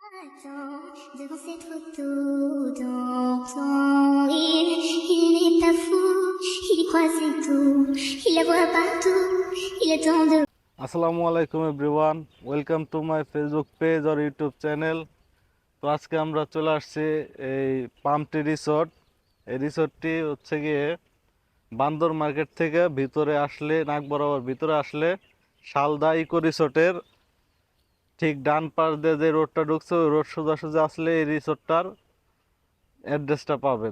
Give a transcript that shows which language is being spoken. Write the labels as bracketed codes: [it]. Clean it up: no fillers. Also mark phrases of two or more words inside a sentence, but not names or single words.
[fr] Attends, devant cette photo, dans ton rire, il n'est pas fou, il y croit c'est tout, il la voit partout, il attend de... [ar] السلام عليكم [en] everyone, welcome to my Facebook page আর YouTube channel. [bn] তো আজকে আমরা চলে আসছি এই পামটি রিসোর্ট। এই রিসোর্টটি হচ্ছে গিয়ে বান্দর মার্কেট থেকে ভিতরে আসলে, নাক বরাবর ভিতরে আসলে শালদা ইকো রিসোর্টের ঠিক ডান পাশ দিয়ে যে রোডটা ঢুকছে ওই রোড সোজাসুজি আসলে এই রিসোর্টটার অ্যাড্রেসটা পাবেন।